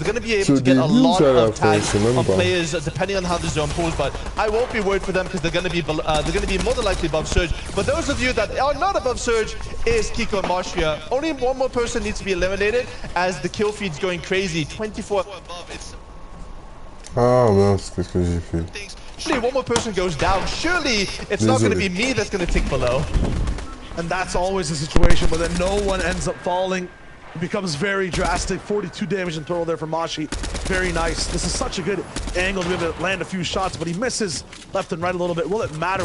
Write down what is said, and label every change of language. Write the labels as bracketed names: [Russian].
[English] So they're going to be able to get a lot of tags on players depending on how the zone pulls, but I won't be worried for them because they're going to be more than likely above Surge. But those of you that are not above Surge is Kiko and Marshia. Only one more person needs to be eliminated as the kill feed's going crazy. 24 above. It's [French] ah mince, qu'est-ce que j'ai fait? [English] Surely one more person goes down. Surely it's not going to be me that's going to tick below. And that's always the situation, but then no one ends up falling. It becomes very drastic. 42 damage in total there for Mashi. Very nice. This is such a good angle to be able to land a few shots, but he misses left and right a little bit. Will it matter?